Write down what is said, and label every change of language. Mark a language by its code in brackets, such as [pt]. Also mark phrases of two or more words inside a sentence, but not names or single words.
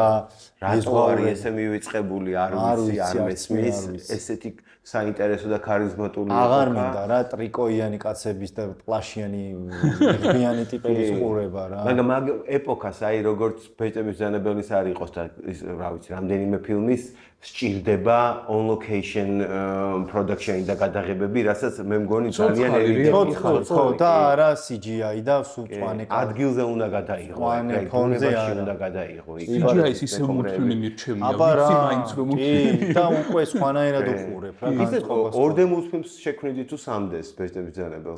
[ka] რატო არის ესე მივიწყებული არ ვიცი არ მესმის ესეთი საინტერესო და ქარიზმატული აღარ მინდა რა ტრიკოიანი კაცების და პლაშიანი ღბიანი ტიპების ყურება რა მაგრამ მაგ ეპოქას აი როგორც ბეჭდების ბრძანებელის არ იყოს და ის რა ვიცი რამდენიმე ფილმის სჭირდება [en] on location production [ka] და გადაღებები რასაც მე მგონი ძალიან ხო და არა CGI და უწვანე ადგილზე უნდა გადაიღო, მწვანე ეგ ფონზე ბუნებაში არა. უნდა გადაიღო. CGI-ის ისე მულტფილმი მირჩევია, აბა რა, ვიცი მაინც რომ მულტფილმი. კი, და უკვე სხვანაირად უყურებ რა. ისე ორდე მულტფილმს შექმნიდი თუ სამდეს ბეჭდების ბრძანებელს.